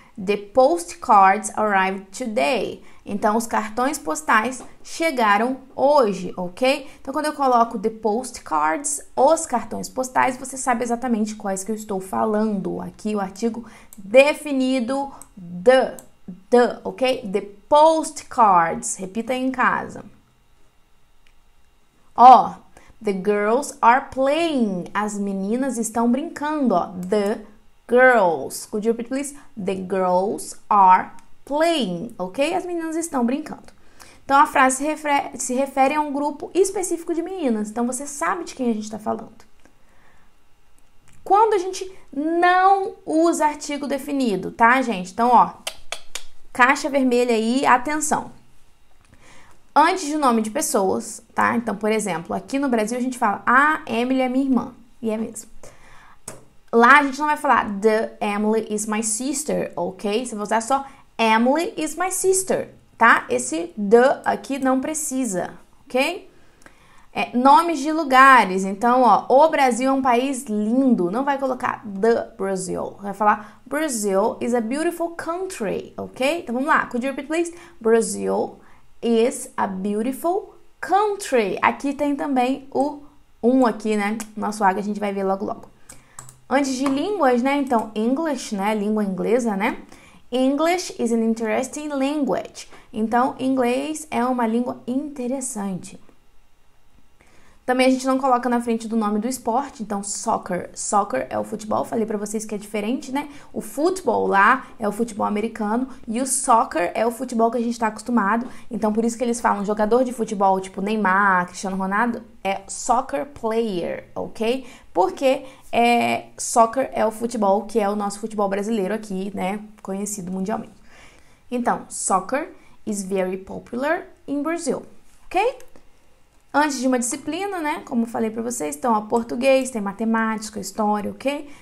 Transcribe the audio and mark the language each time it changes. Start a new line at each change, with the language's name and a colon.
English: The postcards arrived today.
Portuguese: Então, os cartões postais chegaram hoje, ok? Então, quando eu coloco the postcards, os cartões postais, você sabe exatamente quais que eu estou falando. Aqui o artigo definido, the, ok?
English: The postcards.
Portuguese: Repita aí em casa.
English: Ó, the girls are playing.
Portuguese: As meninas estão brincando, ó.
English: The girls. Could you repeat, please? The girls are playing, ok?
Portuguese: As meninas estão brincando. Então, a frase se refere a um grupo específico de meninas. Então, você sabe de quem a gente está falando. Quando a gente não usa artigo definido, tá, gente? Então, ó, caixa vermelha aí, atenção. Antes de nome de pessoas, tá? Então, por exemplo, aqui no Brasil a gente fala, Emily é minha irmã. E é mesmo. Lá a gente não vai falar, the Emily is my sister, ok? Você vai usar só
English: Emily is my sister,
Portuguese: tá? Esse the aqui não precisa, ok? Nomes de lugares. Então, ó, o Brasil é um país lindo. Não vai colocar the Brazil. Vai falar
English: Brazil is a beautiful country, ok?
Portuguese: Então, vamos lá.
English: Could you repeat, please? Brazil is a beautiful country.
Portuguese: Aqui tem também o aqui, né? Nosso A que a gente vai ver logo, logo. Antes de línguas, né? Então, English, né? Língua inglesa, né?
English: English is an interesting language.
Portuguese: Então, inglês é uma língua interessante. Também a gente não coloca na frente do nome do esporte, então soccer. Soccer é o futebol, falei pra vocês que é diferente, né? O futebol lá é o futebol americano e o soccer é o futebol que a gente tá acostumado. Então, por isso que eles falam jogador de futebol, tipo Neymar, Cristiano Ronaldo, é soccer player, ok? Porque soccer é o futebol que é o nosso futebol brasileiro aqui, né? Conhecido mundialmente.
English: Então, soccer is very popular in Brazil, ok?
Portuguese: Antes de uma disciplina, né? Como falei para vocês, então, ó, português, tem matemática, história, ok?